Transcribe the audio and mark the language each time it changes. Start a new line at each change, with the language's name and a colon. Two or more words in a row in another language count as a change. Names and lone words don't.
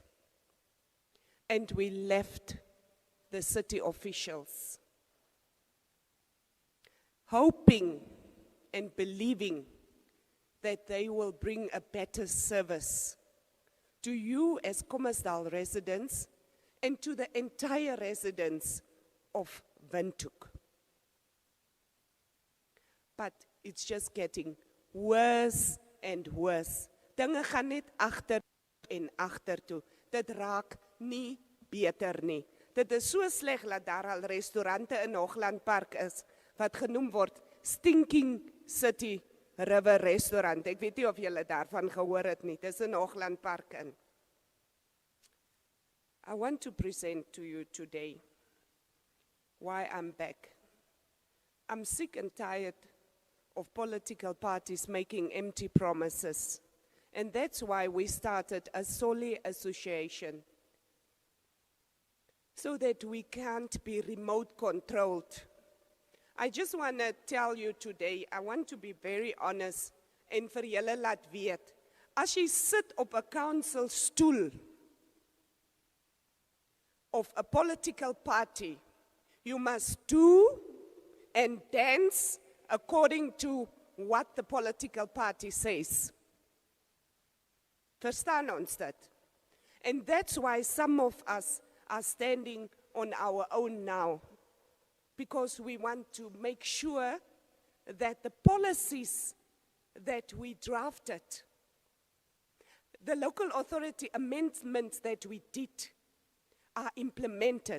English: And we left the city officials, hoping and believing that they will bring a better service to you as Khomasdal residents and to the entire residents of Windhoek. But it's just getting worse and worse.
Afrikaans: Dinge gaan net agter en agter toe. Dit raak nie beter nie. Dit is so sleg dat daar al restaurante in Hoogland Park is wat genoem word Stinking City River Restaurant. Ek weet nie of julle daarvan gehoor het nie. Dis in Hoogland Park in.
English: I want to present to you today why I'm back. I'm sick and tired of political parties making empty promises. And that's why we started a Soli Association, so that we can't be remote controlled. I just want to tell you today, I want to be very honest
Afrikaans: en vir julle laat weet, as jy sit op 'n council stoel
English: of a political party, you must do and dance according to what the political party says.
Afrikaans: Verstaan ons dit?
English: And that's why some of us are standing on our own now, because we want to make sure that the policies that we drafted, the local authority amendments that we did, are implemented.